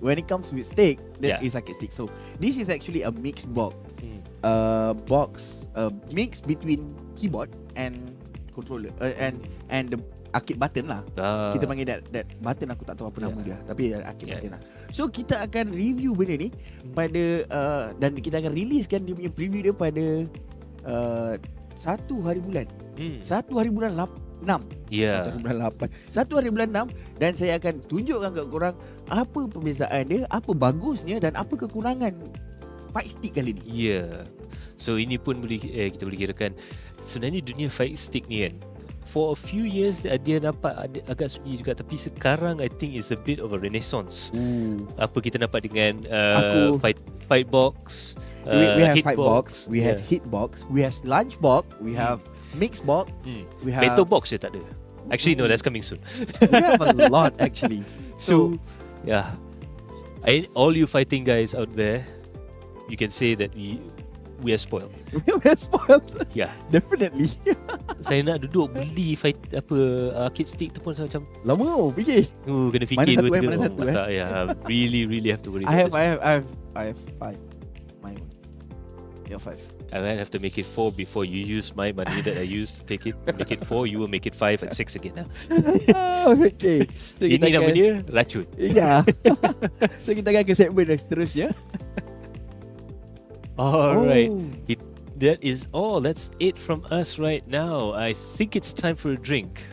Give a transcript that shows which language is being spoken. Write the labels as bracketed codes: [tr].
[en] When it comes with stick, that is arcade stick. So this is actually a mixed box. Box mix between keyboard and controller and the arcade button lah. [ms] Kita panggil [en] that button, [ms] aku tak tahu apa nama dia, tapi arcade button lah. So kita akan review benda ni pada dan kita akan releasekan dia punya preview dia pada 1 hari bulan 1 hari bulan 6. [en] Yeah. [ms] 1 hari bulan 8. 1 hari bulan 6. Dan saya akan tunjukkan kat korang apa perbezaan dia, apa bagusnya dan apa kekurangan fight stick kali ni. Yeah. So ini pun kita boleh kirakan sebenarnya dunia fight stick ni kan, [en] for a few years [ms] dia nampak agak sunyi juga, tapi sekarang [en] I think it's a bit of a renaissance. [ms] Apa kita nampak dengan fight box, [en] we have fight box, box, we have hit box, we have lunch box, we have mixed box, we have [ms] battle box je tak ada. [en] Actually no, that's coming soon. We have a lot actually. So yeah, all you fighting guys out there, you can say that we are spoiled. We are spoiled. Yeah, definitely. [ms] Saya nak duduk beli arcade stick tu pun macam lama fikir. Kena fikir mana satu, [en] Yeah, really have to worry. I have 5. My one. Yeah, 5. I might have to make it 4 before you use my money that I used to take it. Make it 4, you will make it 5 and 6 again. Okay. So [ms] ini nama dia racun. Ya. So kita akan ke segmen seterusnya. [en] Alright. That is all. That's it from us right now. I think it's time for a drink.